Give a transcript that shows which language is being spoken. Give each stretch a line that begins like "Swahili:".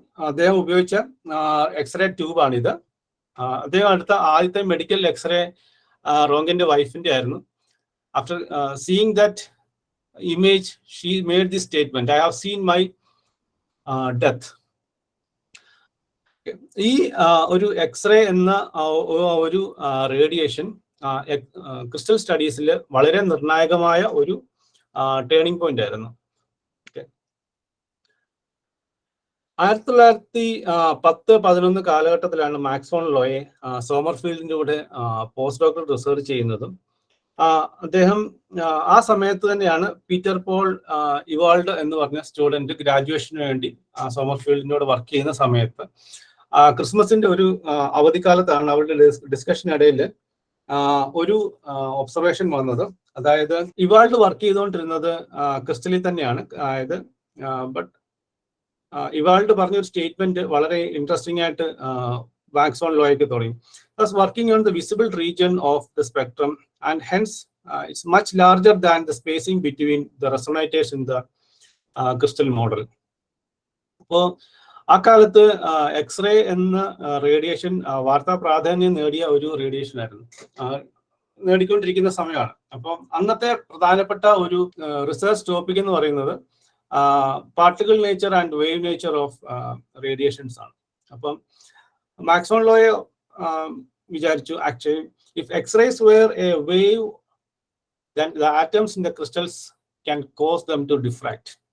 Malayalam: അദ്ദേഹം ഉപയോഗിച്ച എക്സ്റേ ട്യൂബാണിത്. അദ്ദേഹം അടുത്ത ആദ്യത്തെ മെഡിക്കൽ എക്സ്റേ റോംഗന്റെ വൈഫിന്റെ ആയിരുന്നു.
English: After seeing that image, she made this statement, I have seen my death.
Malayalam: ഈ ഒരു എക്സ്റേ എന്ന ഒരു റേഡിയേഷൻ ക്രിസ്റ്റൽ സ്റ്റഡീസിൽ വളരെ നിർണായകമായ ഒരു ടേണിംഗ് പോയിന്റ് ആയിരുന്നു. 1910-11 കാലഘട്ടത്തിലാണ് മാക്സ്വെൽ ലോയെ സോമർഫീൽഡിന്റെ കൂടെ പോസ്റ്റ് ഡോക്ടറൽ റിസർച്ച് ചെയ്യുന്നതും. അദ്ദേഹം ആ സമയത്ത് തന്നെയാണ് പീറ്റർ പോൾ ഇവാൾഡ് എന്ന് പറഞ്ഞ സ്റ്റുഡന്റ് ഗ്രാജുവേഷന് വേണ്ടി സോമർഫീൽഡിനോട് വർക്ക് ചെയ്യുന്ന സമയത്ത് ക്രിസ്മസിന്റെ ഒരു അവധിക്കാലത്താണ് അവരുടെ ഡിസ്കഷനിടയിൽ ഒരു ഒബ്സർവേഷൻ വന്നത്. അതായത് ഇവാൾഡ് വർക്ക് ചെയ്തുകൊണ്ടിരുന്നത് ക്രിസ്റ്റലിൽ തന്നെയാണ്. അതായത് ബട്ട് ഇവാൾഡ് പറഞ്ഞൊരു സ്റ്റേറ്റ്മെന്റ് വളരെ ഇൻട്രസ്റ്റിംഗ് ആയിട്ട് മാക്സ്വെൽ ലോയ്ക്ക് തുടങ്ങി.
English: Thus working on the visible region of the spectrum and hence it's much larger than the spacing between the resonators in the crystal model.
Malayalam: അപ്പോൾ ആ കാലത്ത് എക്സ്റേ എന്ന റേഡിയേഷൻ വാർത്താ പ്രാധാന്യം നേടിയ ഒരു റേഡിയേഷൻ ആയിരുന്നു, നേടിക്കൊണ്ടിരിക്കുന്ന സമയമാണ്. അപ്പം അന്നത്തെ പ്രധാനപ്പെട്ട ഒരു റിസർച്ച് ടോപ്പിക് എന്ന് പറയുന്നത്
English: particle nature and wave nature of radiations
Malayalam: ആണ്. അപ്പം മാക്സ്വെൽ ലോയെ വിചാരിച്ചു,
English: Actually if x-rays were a wave then the atoms in the crystals can cause them to diffract.